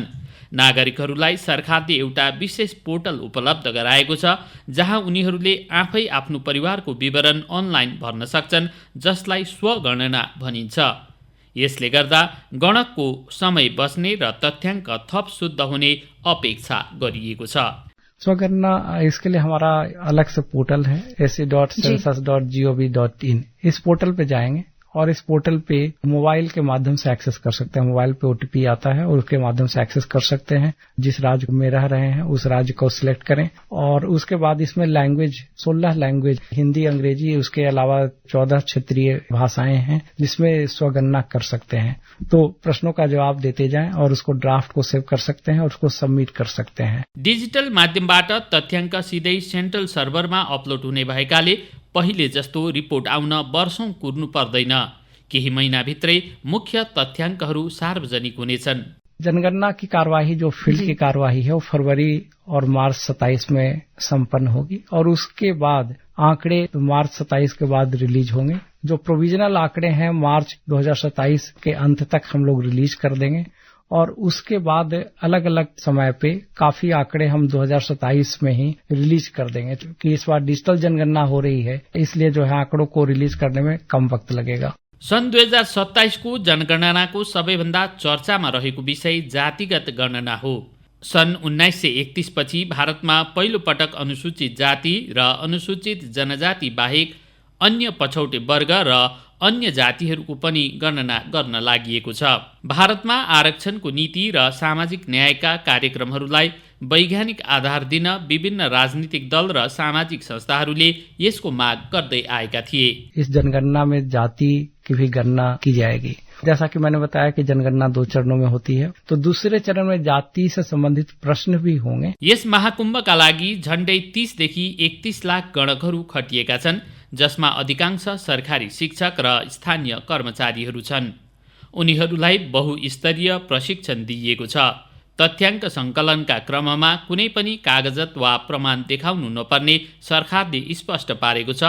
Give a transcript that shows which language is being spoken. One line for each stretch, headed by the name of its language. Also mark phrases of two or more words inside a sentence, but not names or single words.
Nepali: नागरिकहरूलाई सरकारले एउटा विशेष पोर्टल उपलब्ध गराएको छ जहाँ उनीहरूले आफै आफ्नो परिवारको विवरण अनलाइन भर्न सक्छन्, जसलाई स्वगणना भनिन्छ। यसले गर्दा गणकको समय बच्ने र तथ्याङ्क थप शुद्ध हुने अपेक्षा गरिएको छ।
Hindi: स्वगणना इसके लिए हमारा अलग से पोर्टल है se.census.gov.in। इस पोर्टल पे जाएंगे और इस पोर्टल पे मोबाइल के माध्यम से एक्सेस कर सकते हैं। मोबाइल पे OTP आता है और उसके माध्यम से एक्सेस कर सकते हैं। जिस राज्य में रह रहे हैं उस राज्य को सिलेक्ट करें और उसके बाद इसमें लैंग्वेज 16 लैंग्वेज, हिंदी, अंग्रेजी, उसके अलावा 14 क्षेत्रीय भाषाएं हैं जिसमें स्वगणना कर सकते हैं। तो प्रश्नों का जवाब देते जाएं और उसको ड्राफ्ट को सेव कर सकते हैं और उसको सबमिट कर सकते हैं।
Nepali: डिजिटल माध्यमबाट तथ्याङ्क सिधै सेन्ट्रल सर्भरमा अपलोड हुने भएकाले पहिले जस्तो रिपोर्ट आउन वर्षौं कुर्नु पर्दैन। केही महिनाभित्रै मुख्य तथ्याङ्कहरू सार्वजनिक हुनेछन्।
Hindi: जनगणना की कार्यवाही जो फील्ड की कार्यवाही है वो फरवरी और मार्च 27 में संपन्न होगी और उसके बाद आंकड़े मार्च 27 के बाद रिलीज होंगे। जो प्रोविजनल आंकड़े हैं मार्च 2027 के अंत तक हम लोग रिलीज कर देंगे और उसके बाद अलग अलग समय पे काफी आंकड़े हम 2027 में ही रिलीज कर देंगे। क्योंकि इस बार डिजिटल जनगणना हो रही है, इसलिए जो है आंकड़ों को रिलीज करने में कम वक्त लगेगा।
Nepali: सन् 2027 को जनगणनाको सबैभन्दा चर्चामा रहेको विषय जातिगत गणना हो। सन् 1931 पछि भारतमा पहिलो पटक अनुसूचित जाति र अनुसूचित जनजाति बाहेक अन्य पछौटे वर्ग र अन्य जातिहरूको पनि गणना गर्न लागिएको छ। भारतमा आरक्षणको नीति र सामाजिक न्यायका कार्यक्रमहरूलाई वैज्ञानिक आधार दिन विभिन्न राजनीतिक दल र सामाजिक संस्थाहरूले यसको माग गर्दै आएका थिए।
Hindi: इस जनगणना में जाति की भी गणना की जाएगी। जैसा कि मैंने बताया कि जनगणना 2 चरणों में होती है, तो दूसरे चरण में जाति से संबंधित प्रश्न भी होंगे।
Nepali: यस महाकुम्भका लागि झण्डै 30 देखि 31 लाख गणकहरू खटिएका छन्, जसमा अधिकांश सरकारी शिक्षक र स्थानीय कर्मचारीहरू छन्। उनीहरूलाई बहुस्तरीय प्रशिक्षण दिइएको छ। तथ्याङ्क संकलनका क्रममा कुनै पनि कागजत वा प्रमाण देखाउनु नपर्ने सरकारले स्पष्ट पारेको छ।